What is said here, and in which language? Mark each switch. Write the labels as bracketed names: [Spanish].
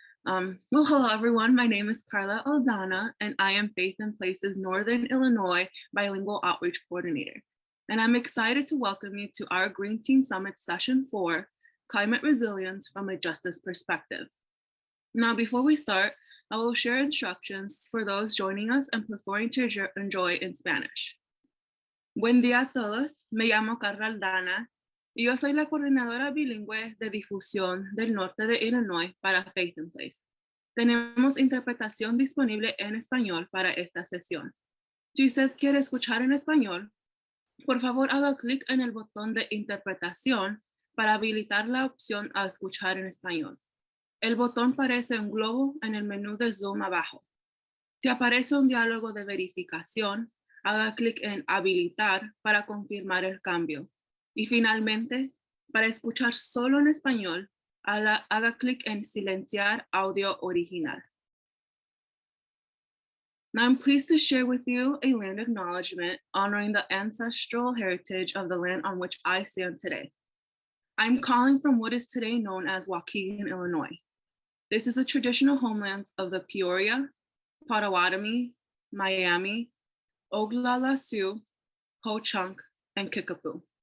[English] Well, hello, everyone. My name is Karla Aldana, and I am Faith in Places Northern Illinois Bilingual Outreach Coordinator. And I'm excited to welcome you to our Green Team Summit Session 4, Climate Resilience from a Justice Perspective. Now, before we start, I will share instructions for those joining us and preferring to enjoy in Spanish. [Spanish] Buen día a todos, me llamo Karla Aldana y yo soy la coordinadora bilingüe de difusión del norte de Illinois para Faith in Place. Tenemos interpretación disponible en español para esta sesión. Si usted quiere escuchar en español, por favor haga clic en el botón de interpretación para habilitar la opción a escuchar en español. El botón parece un globo en el menú de Zoom abajo. Si aparece un diálogo de verificación, haga clic en habilitar para confirmar el cambio. Y finalmente, para escuchar solo en español, haga clic en silenciar audio original. [English] Now I'm pleased to share with you a land acknowledgement honoring the ancestral heritage of the land on which I stand today. I'm calling from what is today known as Waukegan, Illinois. This is the traditional homelands of the Peoria, Potawatomi, Miami, Oglala Sioux, Ho-Chunk, and Kickapoo.